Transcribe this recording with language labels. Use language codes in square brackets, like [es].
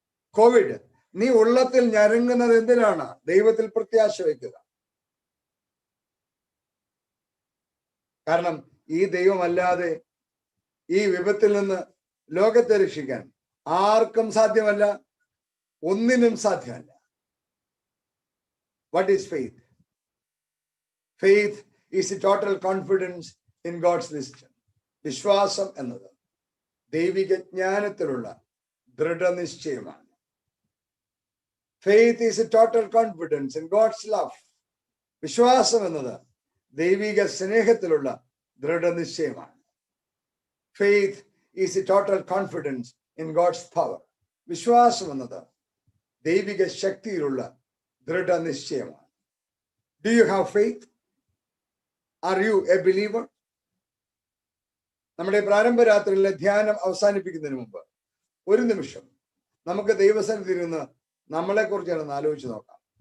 [ml] Covid, നീ ഉള്ളത്തിൽ ഞരങ്ങുന്നത് എന്തിനാണ്? ദൈവത്തിൽ പ്രത്യാശ വയ്ക്കുക. കാരണം ഈ ദൈവമല്ലാതെ ഈ വിപത്തിൽ നിന്ന് ലോകത്തെ രക്ഷിക്കാൻ ആർക്കും സാധ്യമല്ല, ഒന്നിനും സാധ്യമല്ല. [en] What is faith? Faith is a total confidence in God's wisdom. [ml] വിശ്വാസം എന്നത് ദൈവിക ജ്ഞാനത്തിലുള്ള ദൃഢനിശ്ചയമാണ്. [en] Faith is a total confidence in God's love. [ml] വിശ്വാസം എന്നത് ദൈവിക സ്നേഹത്തിലുള്ള ദൃഢനിശ്ചയമാണ്. [en] Faith is a total confidence in God's power. [ml] വിശ്വാസം എന്നത് ദൈവിക ശക്തിയിലുള്ള ദൃഢനിശ്ചയമാണ്. [en] Do you have faith? Are you a believer? [ml] നമ്മുടെ പ്രാരംഭ രാത്രിയിലെ ധ്യാനം അവസാനിപ്പിക്കുന്നതിന് മുമ്പ് ഒരു നിമിഷം നമുക്ക് ദൈവസന്നിധിയിൽ നിന്ന് നമ്മളെ കുറിച്ച് ആലോചിച്ച് നോക്കാം.